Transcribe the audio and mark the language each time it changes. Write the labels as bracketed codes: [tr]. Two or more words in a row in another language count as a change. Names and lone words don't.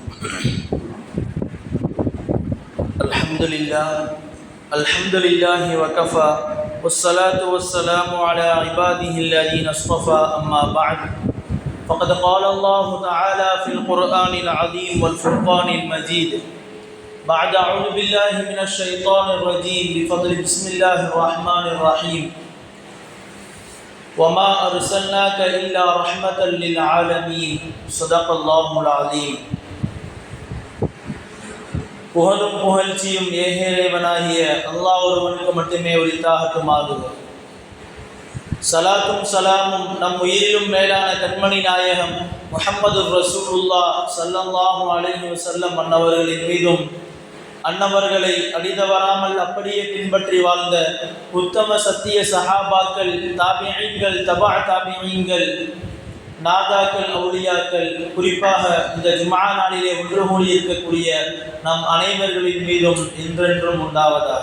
[ar] الحمد لله وكفى والصلاة والسلام على عباده الذين اصطفى أما بعد فقد قال الله تعالى في القرآن العظيم والفرقان المجيد بعد أعوذ بالله من الشيطان الرجيم بفضل بسم الله الرحمن الرحيم وما أرسلناك إلا رحمة للعالمين صدق الله العظيم. [ta] புகழும் புகழ்ச்சியும் ஏகேரேவனாகிய அல்லாஹ் ஒருவனுக்கு மட்டுமே உரித்தாகட்டுமாறு. சலாத்தும் சலாமும் நம் உயிரிலும் மேலான கண்மணி நாயகம் முஹம்மது [ar] رسول الله صلى الله عليه وسلم [ta] அன்னவர்களின் மீதும் அன்னவர்களை அடிதவராமல் அப்படியே பின்பற்றி வாழ்ந்த உத்தம சத்திய சஹாபாக்கள், தாபிஈன்கள், தபா தாபிஈன்கள், நாதாக்கள், அவுலியாக்கள், குறிப்பாக இந்த ஜும்ஆ நாளிலே ஒன்று கூடி இருக்கக்கூடிய நம் அனைவர்களின் மீதும் என்றென்றும் உண்டாவதாக.